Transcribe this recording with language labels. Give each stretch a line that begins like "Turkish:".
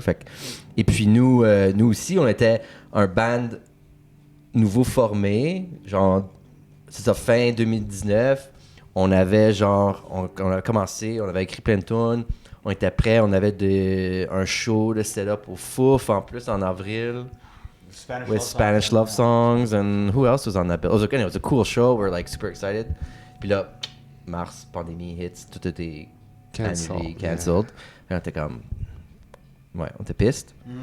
French: Fait que, et puis nous aussi, on était un band nouveau formé, genre, c'est ça, fin 2019. On avait genre, on a commencé, on avait écrit plein de tunes, on était prêts. On avait un show de stand-up au Fouf en plus en avril.
English: With Spanish love songs. And who else was on that bill? It was a cool show. We're like super excited.
French: Puis là, mars, pandémie hits, tout était annulé, cancelled. Et on était comme... Ouais, on était piste.